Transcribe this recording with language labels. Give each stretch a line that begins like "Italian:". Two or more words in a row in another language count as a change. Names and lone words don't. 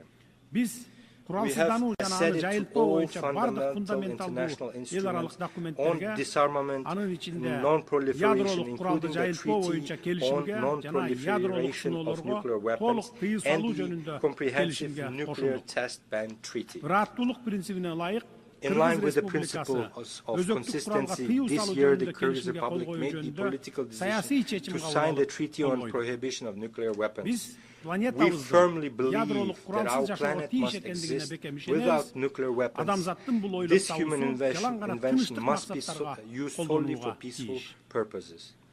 Kyrgyz: Биз куралсыздануу жана аны жайылтпоо боюнча бардык фундаменталдуу эл аралык документтерге, анын ичинде ядролук куралды жайылтпоо боюнча келишимге жана ядролук сыноолорго толук тыюу салуу жөнүндө келишимге кошулдук. Ырааттуулук принцибине ылайык
English: In line with the principles of consistency, this year the Kyrgyz Republic made the political decision to sign the Treaty on Prohibition of Nuclear Weapons. We firmly believe that our planet must exist without nuclear weapons. This human invention must be used solely for peaceful purposes.